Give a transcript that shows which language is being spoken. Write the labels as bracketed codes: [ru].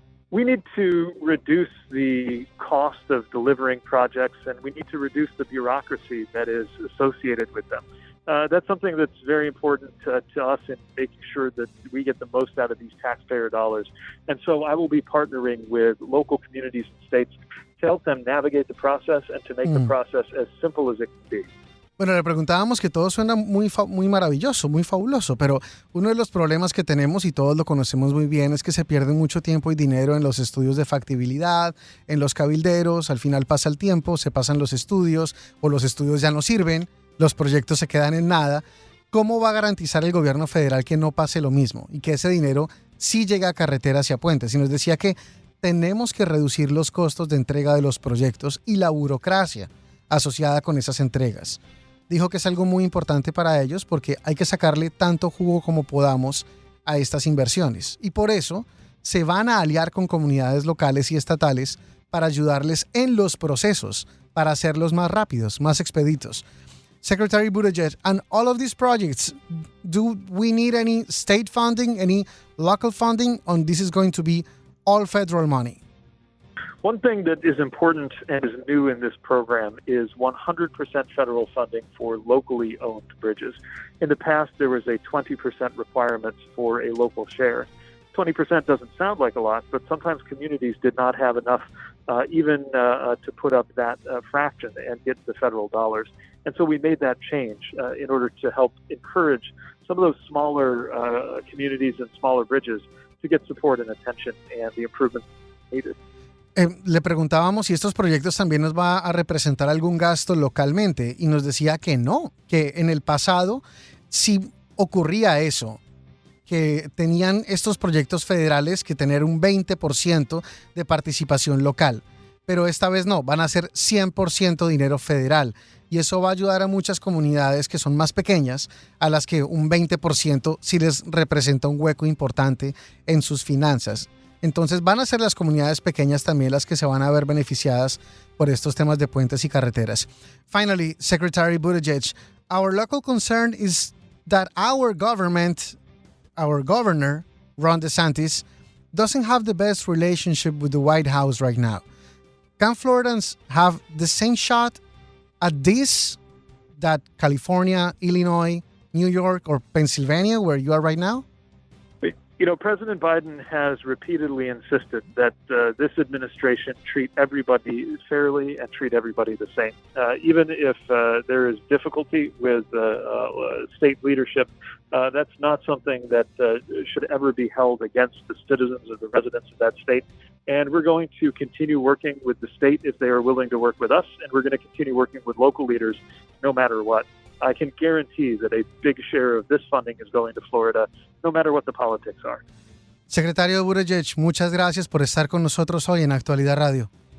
[en] We need to reduce the cost of delivering projects, and we need to reduce the bureaucracy that is associated with them. That's something that's very important to us in making sure that we get the most out of these taxpayer dollars. And so I will be partnering with local communities and states to help them navigate the process and to make the process as simple as it can be. [es] Bueno, le preguntábamos que todo suena muy maravilloso, muy fabuloso, pero uno de los problemas que tenemos, y todos lo conocemos muy bien, es que se pierde mucho tiempo y dinero en los estudios de factibilidad, en los cabilderos. Al final pasa el tiempo, se pasan los estudios, o los estudios ya no sirven, los proyectos se quedan en nada. ¿Cómo va a garantizar el gobierno federal que no pase lo mismo y que ese dinero sí llegue a carreteras y a puentes? Y nos decía que tenemos que reducir los costos de entrega de los proyectos y la burocracia asociada con esas entregas. Dijo que es algo muy importante para ellos porque hay que sacarle tanto jugo como podamos a estas inversiones. Y por eso se van a aliar con comunidades locales y estatales para ayudarles en los procesos, para hacerlos más rápidos, más expeditos. [en] Secretary Buttigieg, on all of these projects, do we need any state funding, any local funding, or this is going to be all federal money? One thing that is important and is new in this program is 100% federal funding for locally owned bridges. In the past, there was a 20% requirement for a local share. 20% doesn't sound like a lot, but sometimes communities did not have enough even to put up that fraction and get the federal dollars. And so we made that change in order to help encourage some of those smaller communities and smaller bridges to get support and attention and the improvements needed. [es] Le preguntábamos si estos proyectos también nos va a representar algún gasto localmente y nos decía que no, que en el pasado sí ocurría eso, que tenían estos proyectos federales que tener un 20% de participación local, pero esta vez no, van a ser 100% dinero federal y eso va a ayudar a muchas comunidades que son más pequeñas, a las que un 20% sí les representa un hueco importante en sus finanzas. Entonces van a ser las comunidades pequeñas también las que se van a ver beneficiadas por estos temas de puentes y carreteras. [en] Finally, Secretary Buttigieg, our local concern is that our government, our governor, Ron DeSantis, doesn't have the best relationship with the White House right now. Can Floridans have the same shot at this that California, Illinois, New York, or Pennsylvania, where you are right now? You know, President Biden has repeatedly insisted that this administration treat everybody fairly and treat everybody the same. Even if there is difficulty with state leadership, that's not something that should ever be held against the citizens or the residents of that state. And we're going to continue working with the state if they are willing to work with us, and we're going to continue working with local leaders no matter what. I can guarantee that a big share of this funding is going to Florida, no matter what the politics are. [es] Secretario Buttigieg, muchas gracias por estar con nosotros hoy en Actualidad Radio.